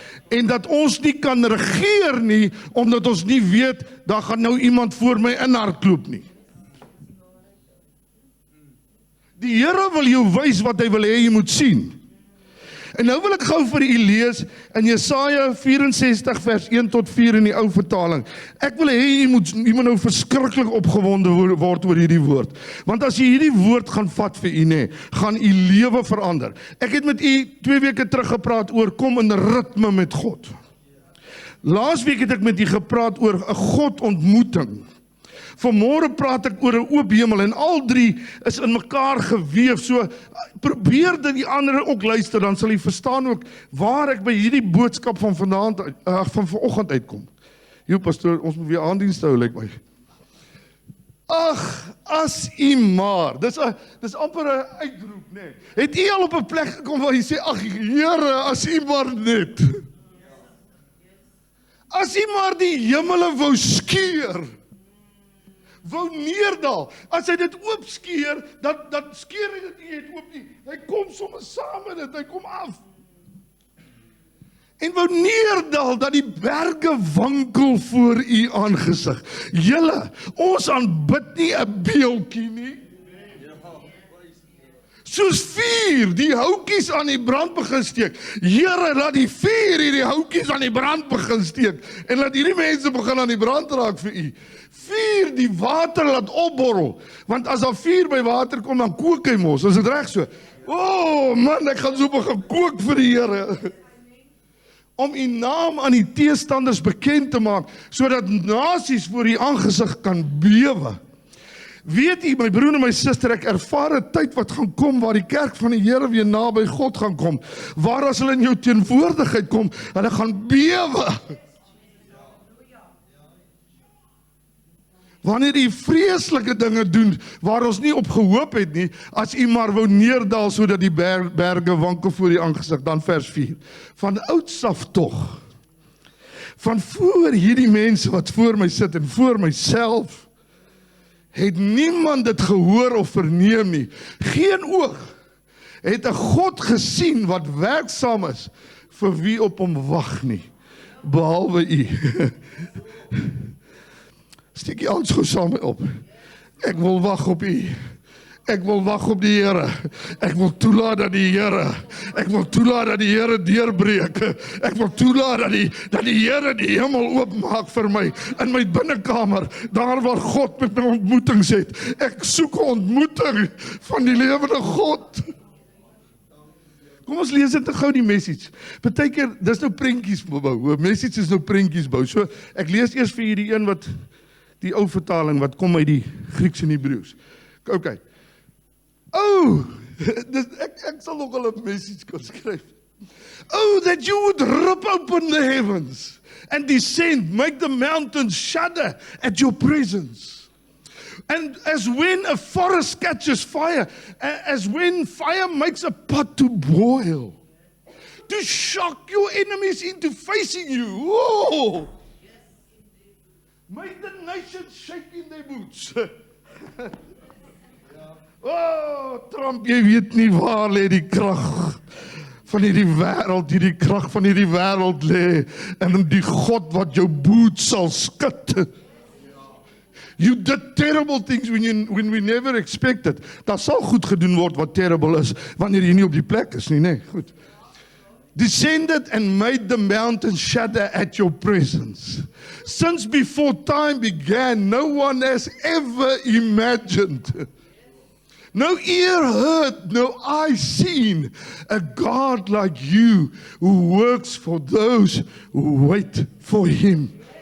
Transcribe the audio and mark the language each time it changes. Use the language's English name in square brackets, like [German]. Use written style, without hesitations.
[Afrikaans] En dat ons nie kan regeer nie, omdat ons nie weet, daar gaan nou iemand voor my inhardloop nie. Die Here wil jou wys wat hy wil hê jy moet sien. En nou wil ek gou vir u lees in Jesaja 64 vers 1 tot 4 in die ou vertaling. Ek wil hê jy moet nou verskriklik opgewonde word oor hierdie woord. Want as jy hierdie woord gaan vat vir u, gaan u lewe verander. Ek het met u 2 weke terug gepraat oor kom in ritme met God. Laasweek het ek met u gepraat oor 'n God-ontmoeting. Vanmôre praat ek oor 'n oop hemel en al 3 is in mekaar geweef. So probeer dit die ander ook luister, dan sal jy verstaan ook waar ek by hierdie boodskap van vanoggend uitkom. Jo pastoor, ons moet weer aandiens hou, lyk my. Ag, as u maar. Dis amper 'n uitroep, nee. Het u al op 'n plek gekom waar jy sê, ag Here, as u maar net. As u maar die hemele wou skeur. Wou neerdal, as hy dit oop skeer, dan skeer hy dit nie oop nie, hy kom sommer saam met dit, hy kom af. En wou neerdal, dat die berge wankel voor u aangesig. Julle, ons aanbid nie 'n beeltjie nie. Soos vuur, die houtjies aan die brand begin steek. Here, laat die vuur hierdie houtjies aan die brand begin steek, en laat hierdie mense begin aan die brand raak vir u. Vuur die water laat opborrel, want as daar vuur by water kom, dan kook hy mos, is dit reg so? [English] Oh man, [Afrikaans] ek gaan so begin kook vir die Here. om u naam aan die teestanders bekend te maak, sodat nasies voor u aangesig kan bewe. Weet u, my broer en my suster, ek ervaar 'n tyd wat gaan kom, waar die kerk van die Here weer naby God gaan kom, waar as hulle in jou teenwoordigheid kom, hulle gaan bewe. Wanneer u vreeslike dinge doen, waar ons nie op gehoop het nie, as u maar wou neerdal, sodat die berge wankel voor die aangesig, dan vers 4. Van ouds af tog, van voor hierdie mense wat voor my sit, en voor myself, het niemand dit gehoor of verneem nie. Geen oog het 'n God gesien wat werksaam is vir wie op hom wag nie, behalwe u. Steek jy ons gou saam op. Ek wil wag op u. Ek wil wag op die Here. Ek wil toelaat dat die Here, ek wil toelaat dat die Here deurbreek. Ek wil toelaat dat die Here die hemel oopmaak vir my, in my binnekamer, daar waar God met my ontmoetings het. Ek soek 'n ontmoeting van die lewende God. Kom ons lees dit gou die message. Partykeer, dis nou prentjies bou. Message is nou prentjies bou. So, ek lees eers vir hierdie een wat, die ou vertaling, wat kom uit die Grieks en Hebreëus. Okay. Ek sal nog al 'n message kan skryf. [English] Oh, that you would rip open the heavens and descend, make the mountains shudder at your presence. And as when a forest catches fire, as when fire makes a pot to boil, to shock your enemies into facing you. Whoa! Make the nations shake in their boots. [Afrikaans] Oh, Trump, jy weet nie waar lê die krag van hierdie krag van hierdie wêreld lê, en die God wat jou boot sal skud. [English] You did terrible things when we never expected. [Afrikaans] Daar sal goed gedoen word wat terrible is, wanneer jy nie op die plek is nie, nee, goed. [English] Descended and made the mountains shudder at your presence. Since before time began, no one has ever imagined. No ear heard, no eye seen, a God like you who works for those who wait for him.